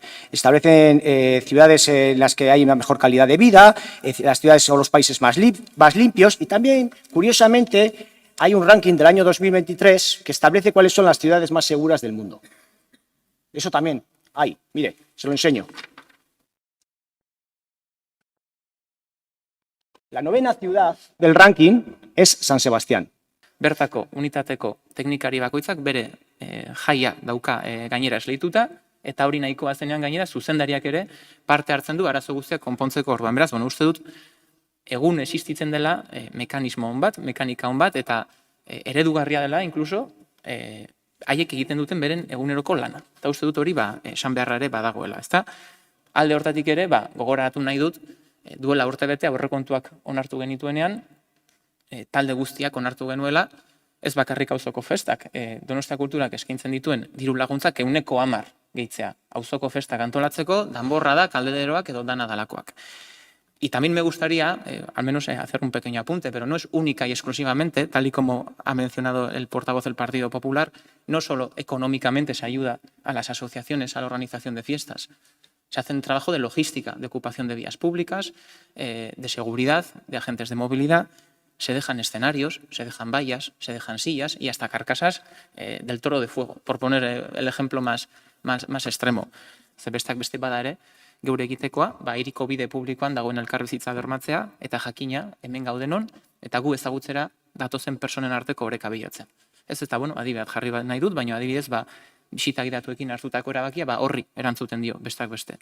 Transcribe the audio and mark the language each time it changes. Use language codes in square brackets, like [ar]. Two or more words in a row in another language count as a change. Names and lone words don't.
[es] Establecen ciudades en las que hay una mejor calidad de vida, las ciudades o los países más limpios, y también, curiosamente, hay un ranking del año 2023 que establece cuáles son las ciudades más seguras del mundo. Eso también hay. Mire, se lo enseño. La 9ª ciudad del ranking es San Sebastián. [eu] Bertako unitateko teknikari bakoitzak bere jaia dauka gainera esleituta, eta hori nahikoa zenean gainera zuzendariak ere parte hartzen du arazo guztiak konpontzeko orduan. Beraz, uste dut, egun existitzen dela mekanismo on bat, mekanika on bat, eta eredugarria dela, inkluso, haiek egiten duten beren eguneroko lana. Eta uste dut hori, esan beharra ere badagoela. Alde hortatik ere, gogoratu nahi dut, duela urtebete aurrekontuak onartu genituenean, talde guztiak onartu genuela, ez bakarrik auzoko festak, Donostia Kulturak eskaintzen dituen diru laguntzak 110 gehitzea. Auzoko festak antolatzeko, danborra da, kaldederoak edo dana dalakoak. [es] Y también me gustaría, al menos hacer un pequeño apunte, pero no es única y exclusivamente, tal y como ha mencionado el portavoz del Partido Popular, no solo económicamente se ayuda a las asociaciones a la organización de fiestas, se hace un trabajo de logística, de ocupación de vías públicas, de seguridad, de agentes de movilidad, se dejan escenarios, se dejan vallas, se dejan sillas y hasta carcasas del Toro de Fuego, por poner el ejemplo más extremo. [eu] Ze besteak beste bada ere, geure egitekoa, hiriko bide publikoan dagoen elkarbizitza bermatzea, eta jakina hemen gaudenon, eta gu ezagutzera datozen personen arteko oreka bilatzen. Ez eta, adibidez jarri nahi dut, baina adibidez, bisita gidatuekin hartutako erabakia, horri erantzuten dio, besteak beste.